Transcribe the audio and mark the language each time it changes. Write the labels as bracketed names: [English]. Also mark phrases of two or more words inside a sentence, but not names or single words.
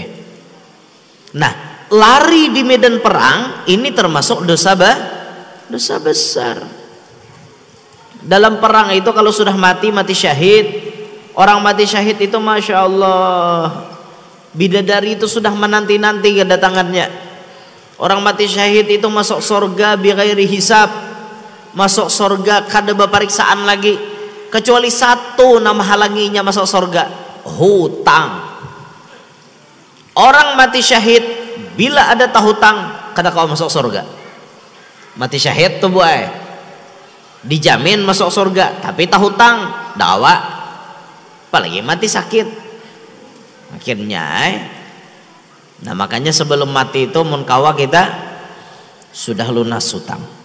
[Indonesian] Nah, lari di medan perang ini termasuk dosa besar. Dalam perang itu kalau sudah mati syahid, orang mati syahid itu masya Allah, bidadari itu sudah menanti-nanti kedatangannya. Orang mati syahid itu masuk surga [Arabic] بغير حساب, [Banjar] masuk surga kada beperiksaan lagi, kecuali satu nama halanginya masuk surga, hutang. Orang mati syahid bila ada hutang kada kau masuk surga. Mati syahid tuh buai dijamin masuk surga, tapi hutang dawa, apalagi mati sakit akhirnya nah makanya sebelum mati itu mun kawa kita sudah lunas hutang.